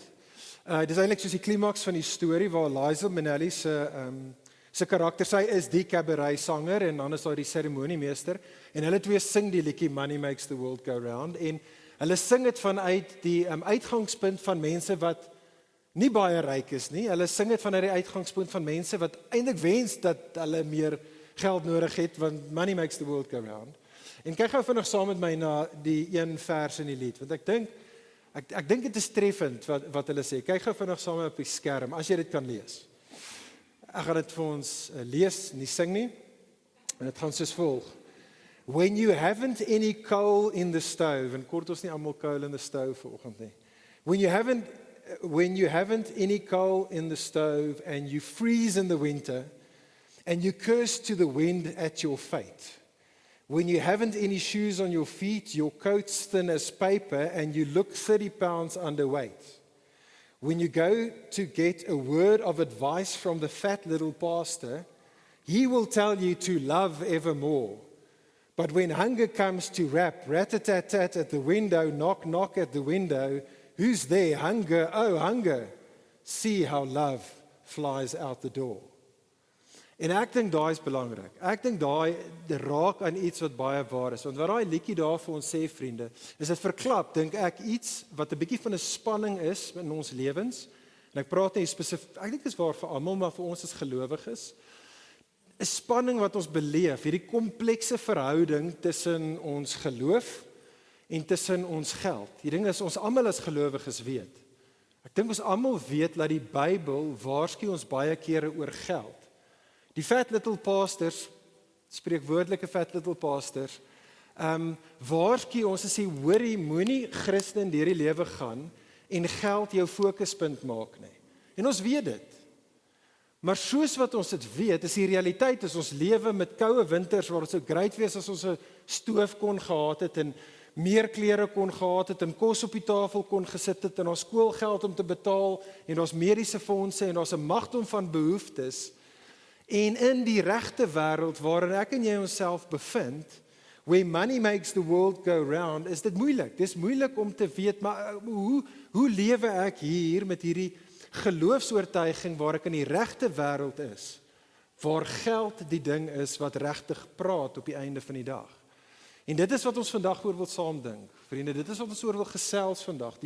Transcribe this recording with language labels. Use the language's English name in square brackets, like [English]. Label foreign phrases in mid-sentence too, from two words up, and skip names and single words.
[Afrikaans] Dit is eintlik soos die klimaks van die storie waar Liza Minnelli se karakter, sy is die Cabaret sanger en dan is daar die seremoniemeester en hulle twee sing die liedjie Money Makes the World Go Round en hulle sing dit vanuit die uitgangspunt van mense wat nie baie ryk is nie. Hulle sing dit vanuit die uitgangspunt van mense wat eintlik wens dat hulle meer geld nodig het, want [English] money makes the world go round. [Afrikaans] En kyk gou vinnig saam met my na die een vers in die lied, want ek dink dit is treffend wat hulle sê. Kyk gou vinnig saam op die skerm, as jy dit kan lees. Ek gaan dit vir ons lees, nie sing nie, en dit gaan soos volg. [English] When you haven't any coal in the stove, [Afrikaans] en kort ons nie almal [English] coal in the stove [Afrikaans] vanoggend nie. [English] When you haven't any coal in the stove and you freeze in the winter and you curse to the wind at your fate. When you haven't any shoes on your feet, your coat's thin as paper and you look 30 pounds underweight. When you go to get a word of advice from the fat little pastor, he will tell you to love evermore. But when hunger comes to rap, rat-a-tat-tat at the window, knock, knock at the window, who's there? Hunger, oh hunger. See how love flies out the door. [Afrikaans] En ek dink daai is belangrik. Ek dink daai raak aan iets wat baie waar is. Want wat daai liedjie daar vir ons sê, vriende, is dit verklap, dink ek, iets wat 'n bietjie van 'n spanning is in ons lewens. En ek praat nie spesifiek, ek dink dit is waar vir almal, maar vir ons as gelowiges. 'n Spanning wat ons beleef, hierdie komplekse verhouding tussen ons geloof en tussen ons geld. Die ding is, ons almal as gelowiges weet. Ek dink ons almal weet dat die Bybel waarsku ons baie kere oor geld. Die [English] fat little pastors, [Afrikaans] spreekwoordelike [English] fat little pastors, [Afrikaans] waarsku ons en sê, hoorie, moenie Christen deur die lewe gaan en geld jou fokuspunt maak nie. En ons weet dit. Maar soos wat ons dit weet, is die realiteit, is ons lewe met koue winters, waar het so great wees as ons 'n stoof kon gehad het, en meer klere kon gehad het, en kos op die tafel kon gesit het, en ons skoolgeld om te betaal, en ons mediese fondse, en ons 'n magdom van behoeftes, en in die regte wêreld waarin ek en jy onsself bevind, [English] where money makes the world go round, [Afrikaans] is dit moeilik. Dis moeilik om te weet, maar hoe lewe ek hier met hierdie geloofsoortuiging waar ek in die regte wêreld is, waar geld die ding is wat regtig praat op die einde van die dag. En dit is wat ons vandag oor wil saamdink. Vriende, dit is wat ons oor wil gesels vandag.